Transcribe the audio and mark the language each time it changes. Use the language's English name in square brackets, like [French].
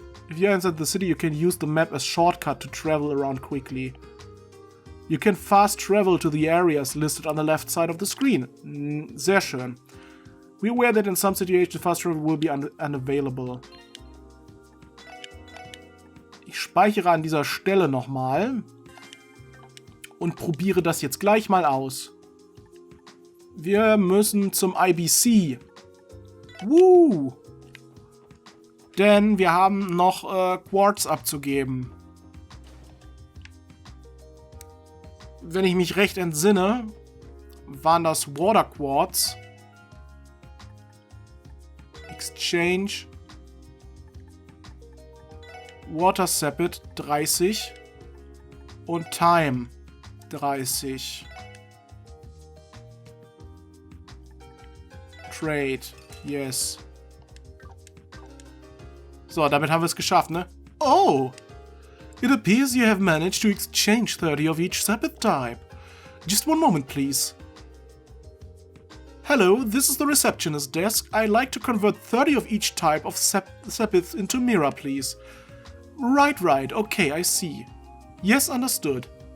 [English] If you're inside the city, you can use the map as shortcut to travel around quickly. You can fast travel to the areas listed on the left side of the screen. [German] Sehr schön. [English] Be aware that in some situations fast travel will be unavailable. [German] Ich speichere an dieser Stelle nochmal und probiere das jetzt gleich mal aus. Wir müssen zum IBC. Woo! Denn wir haben noch Quartz abzugeben. Wenn ich mich recht entsinne, waren das Water Quartz. [English] Exchange. [German] Water Sapit 30. Und Time 30. [English] Trade. Yes. [German] So, damit haben wir es geschafft, ne? Oh! [English] It appears you have managed to exchange 30 of each Sapith type. Just one moment, please. Hello, this is the receptionist desk. I'd like to convert 30 of each type of Sapith into Mira, please. Right, okay, I see. Yes, understood.